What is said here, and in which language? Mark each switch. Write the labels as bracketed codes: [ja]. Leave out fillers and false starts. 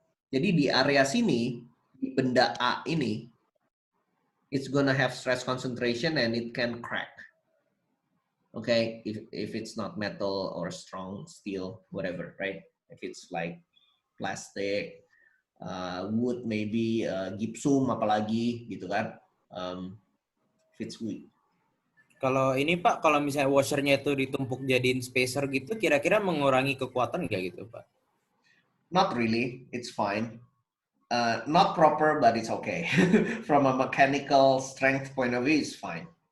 [id] Jadi di area sini, di benda A ini, [en] it's gonna have stress concentration and it can crack. Okay, if it's not metal or strong steel, whatever, right? If it's like plastic, wood, maybe gypsum, [id] apalagi gitu kan, [en] if it's weak. [id] Kalau ini Pak, kalau misalnya washernya itu ditumpuk jadiin spacer gitu, kira-kira mengurangi kekuatan nggak gitu Pak? [en] Not really, it's fine. Not proper, but it's okay. From a mechanical strength point of view, it's fine.